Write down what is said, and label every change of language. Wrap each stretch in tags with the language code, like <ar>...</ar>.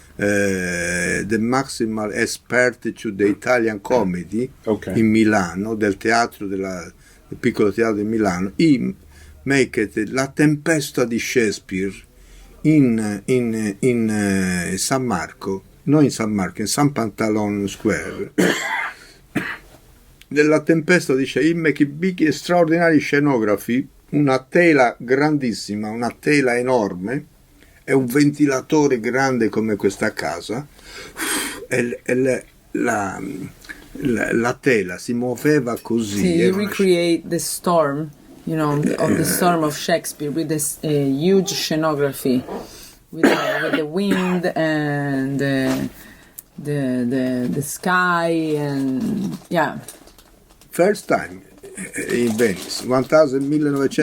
<en>the maximal expert to the Italian comedy Okay.</en> <it>in Milano, del del piccolo teatro di Milano.</it> <en>He make La Tempesta di Shakespeare in San Marco,</en> <it>non in San Marco,</it> <en>in San Pantalone Square.</en> <it>Della Tempesta di Shakespeare,</it> <en>he make big straordinary scenography,</en> <it>una tela grandissima, una tela enorme, e un ventilatore grande come questa casa, e la tela si muoveva così.</it> <en>See, you recreate the storm, you know, of the storm of Shakespeare with this huge scenography, with the wind and the sky, and yeah. First time in Venice, 1980.</en>